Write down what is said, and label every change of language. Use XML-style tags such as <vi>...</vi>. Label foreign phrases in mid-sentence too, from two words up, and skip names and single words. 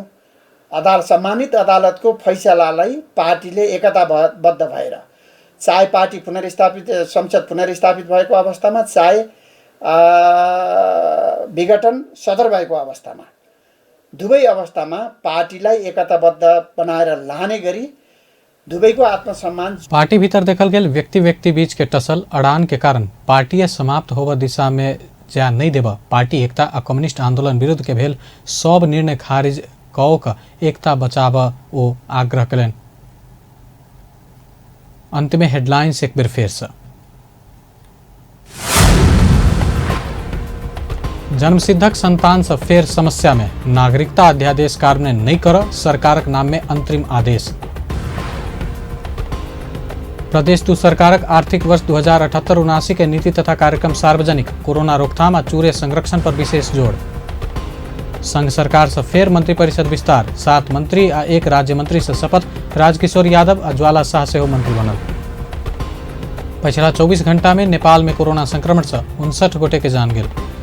<ne>सम्मानित अदालतको फैसलालाई पार्टीले एकताबद्ध भएर, चाहे पार्टी पुनर्स्थापित, संसद पुनर्स्थापित भएको अवस्थामा, चाहे विघटन सदर भएको अवस्थामा, दुवै अवस्थामा पार्टीलाई एकताबद्ध बनाएर लाने गरी दुवैको आत्मसम्मान।</ne> <mai>पार्टी भीतर देखल गेल व्यक्ति व्यक्ति बीच के टसल अड़ान के कारण पार्टी समाप्त होबा दिशा में जा नहीं देबा पार्टी एकता आ कम्युनिस्ट आंदोलन विरुद्ध के भेल सब निर्णय खारिज कऽ कऽ एकता बचाब ओ आग्रह कयलनि। अंत में हेडलाइंस एक बेर फेर से। जन्मसिद्धक संतान से फेर समस्या में नागरिकता अध्यादेश कार्यान्वयन नहीं कर सरकारक नाम में अंतरिम आदेश। प्रदेश दू सरकारक आर्थिक वर्ष 2078-79 के नीति तथा कार्यक्रम सार्वजनिक कोरोना रोकथाम आ चूरे संरक्षण पर विशेष जोड़। संघ सरकार से फेर मंत्रिपरिषद विस्तार 7 मंत्री आ 1 राज्य मंत्री से शपथ राजकिशोर यादव आ ज्वाला शाह से मंत्री बनल। पिछला 24 घंटा में नेपाल में कोरोना संक्रमण से 59 गोटे के जान गेल।</mai>